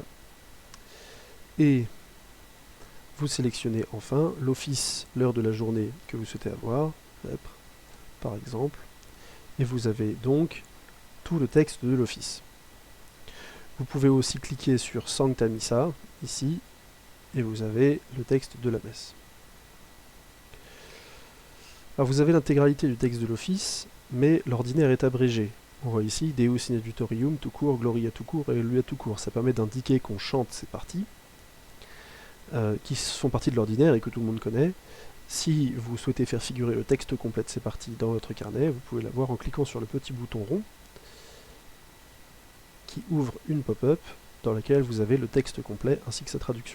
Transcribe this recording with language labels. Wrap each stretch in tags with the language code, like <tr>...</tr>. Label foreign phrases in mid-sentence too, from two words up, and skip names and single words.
<fr>Et vous sélectionnez enfin l'office, l'heure de la journée que vous souhaitez avoir, par exemple, et vous avez donc tout le texte de l'office. Vous pouvez aussi cliquer sur Sancta Missa, ici, et vous avez le texte de la messe. Alors vous avez l'intégralité du texte de l'office, mais l'ordinaire est abrégé. On voit ici</fr> <la>Deus in adjutorium</la> <fr>tout court, Gloria tout court et Alléluia tout court. Ça permet d'indiquer qu'on chante ces parties, qui font partie de l'ordinaire et que tout le monde connaît. Si vous souhaitez faire figurer le texte complet de ces parties dans votre carnet, vous pouvez l'avoir en cliquant sur le petit bouton rond qui ouvre une pop-up dans laquelle vous avez le texte complet ainsi que sa traduction.</fr>